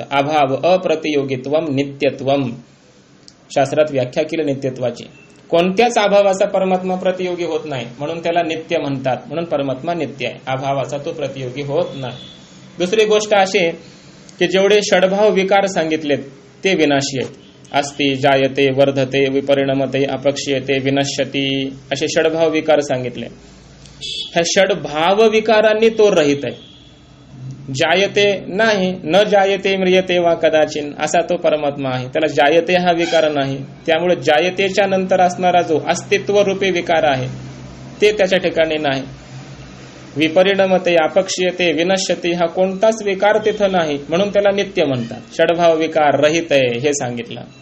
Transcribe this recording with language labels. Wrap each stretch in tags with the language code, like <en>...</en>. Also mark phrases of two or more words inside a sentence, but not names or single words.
<sa>अभाव अप्रतियोगित्वम नित्यत्वम</sa> <mr>शास्त्रात व्याख्या केली नित्यत्वाची. कोणत्याच अभावाचा परमात्मा प्रतियोगी होत नाही म्हणून त्याला नित्य म्हणतात. म्हणून परमात्मा नित्य आहे. अभावाचा तो प्रतियोगी होत नाही. दुसरी गोष्ट अशी की जेवढे षडभाव विकार सांगितलेत ते विनाशी आहेत.</mr> <sa>अस्ति, जायते, वर्धते, विपरिणमते, अपक्षयते, विनश्यती</sa> <mr>असे षडभाव विकार सांगितले. ह्या षडभाव विकारांनी तो रहित आहे. जायते नाही,</mr> <sa>न जायते म्रियते वा कदाचिन</sa> <mr>असा तो परमात्मा आहे. त्याला जायते हा विकार नाही. त्यामुळे जायतेच्या नंतर असणारा जो अस्तित्व रूपी विकार आहे ते त्याच्या ठिकाणी नाही.</mr> <sa>विपरिणमते, अपक्षयते, विनश्यते</sa> <mr>हा कोणताच विकार तिथं नाही म्हणून त्याला नित्य म्हणतात. षडभाव विकार रहित आहे हे सांगितलं.</mr>